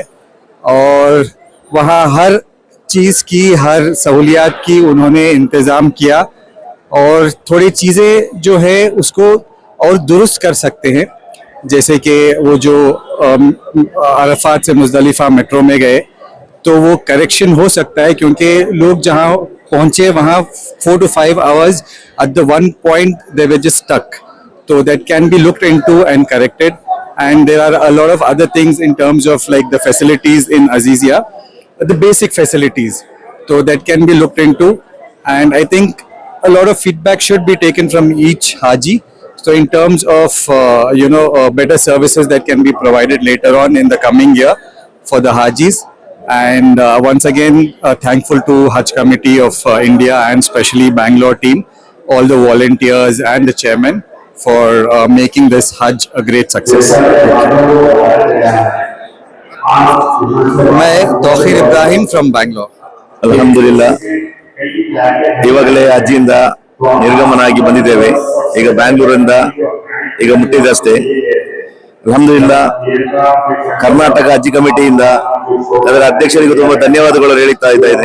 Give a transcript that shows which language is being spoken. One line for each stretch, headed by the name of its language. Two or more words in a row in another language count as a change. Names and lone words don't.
Hindi: और वहाँ हर चीज़ की, हर सहूलियात की उन्होंने इंतज़ाम किया और थोड़ी चीज़ें जो है उसको और दुरुस्त कर सकते हैं। जैसे कि वो जो अरफात से मुज़दलिफ़ा मेट्रो में गए तो वो करेक्शन हो सकता है, क्योंकि लोग जहाँ पहुँचे वहाँ
English: 4 to 5 hours at the one point they were just stuck. So that can be looked into and corrected. And there are a lot of other things in terms of like the facilities in Azizia, the basic facilities. So that can be looked into. And I think a lot of feedback should be taken from each Haji. So in terms of, better services that can be provided later on in the coming year for the Hajis. And once again, thankful to Hajj Committee of India and especially Bangalore team, all the volunteers and the chairman for making this Hajj a great success.
Hindi: मैं तौखीर इब्राहिम from Bangalore.
Kannada: ಅಲ್ಹಮ್ದುಲಿಲ್ಲಾ ಇವಾಗಲೇ ಅಜ್ಜಿಯಿಂದ ನಿರ್ಗಮನ ಆಗಿ ಬಂದಿದ್ದೇವೆ. ಈಗ ಬ್ಯಾಂಗ್ಳೂರಿಂದ ಈಗ ಮುಟ್ಟಿದಷ್ಟೇ. ಅಲ್ಹಮ್ದುಲಿಲ್ಲಾ ಕರ್ನಾಟಕ ಹಜ್ ಕಮಿಟಿಯಿಂದ ಅದರ ಅಧ್ಯಕ್ಷರಿಗೂ ತುಂಬಾ ಧನ್ಯವಾದಗಳು ಹೇಳುತ್ತಾ ಇದ್ದೇನೆ.